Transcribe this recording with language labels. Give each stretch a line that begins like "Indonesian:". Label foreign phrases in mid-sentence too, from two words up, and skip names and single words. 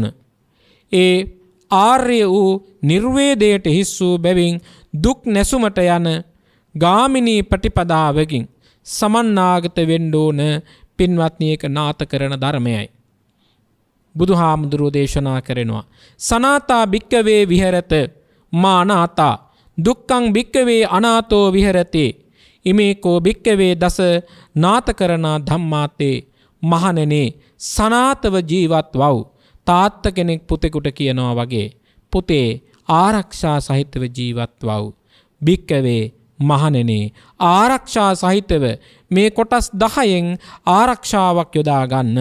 Sinhala: ඒ ආර්ය වූ නිර්වේදයට හිස් වූ බැවින් දුක් නැසුමට යන ගාමිනී ප්‍රතිපදාවකින් සමන්නාගත වෙන්න ඕන. පින්වත්නි ඒක නාත කරන ධර්මයයි. බුදුහාමුදුරුවෝ දේශනා කරනවා
Pali: සනාතා භික්කවේ විහෙරත මා අනාතා දුක්ඛං භික්කවේ අනාතෝ විහෙරති ඉමේකෝ භික්කවේ දස නාත කරනා ධම්මාතේ.
Sinhala: මහණෙනි සනාතව ජීවත් වව්. තාත්ත කෙනෙක් පුතෙකුට කියනවා වගේ පුතේ ආරක්ෂා සහිතව ජීවත් වව්. භික්කවේ මහණෙනි ආරක්ෂා සහිතව මේ කොටස් 10න් ආරක්ෂාවක් යොදා ගන්න.